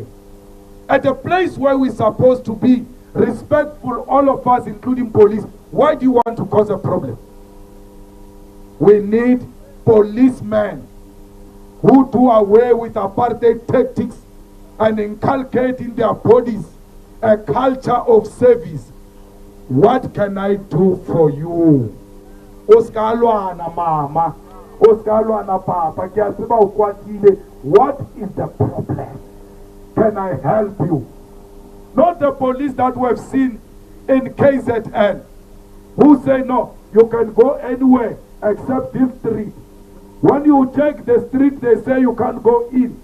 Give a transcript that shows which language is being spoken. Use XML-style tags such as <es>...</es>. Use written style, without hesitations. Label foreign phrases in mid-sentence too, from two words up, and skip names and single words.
<en>At a place where we're supposed to be respectful, all of us, including police, why do you want to cause a problem? We need policemen who do away with apartheid tactics and inculcate in their bodies a culture of service. What can I do for you?</en> <zu>Oskalwana mama, Oskalwana papa,</zu> <en>what is the problem? Can I help you? Not the police that we have seen in KZN, who say no, you can go anywhere except this street. When you check the street, they say you can't go in.</en>